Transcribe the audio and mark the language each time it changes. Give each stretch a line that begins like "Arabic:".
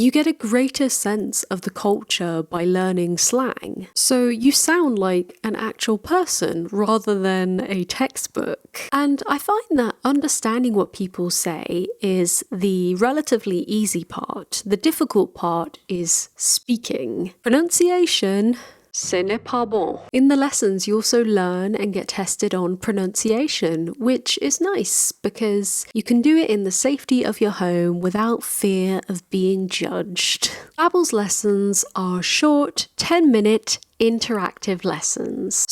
English: You get a greater sense of the culture by learning slang, so you sound like an actual person rather than a textbook. And I find that understanding what people say is the relatively easy part. The difficult part is speaking.
French: Pronunciation, ce n'est pas bon.
English: In the lessons, you also learn and get tested on pronunciation, which is nice because you can do it in the safety of your home without fear of being judged. Babbel's lessons are short, 10-minute interactive lessons.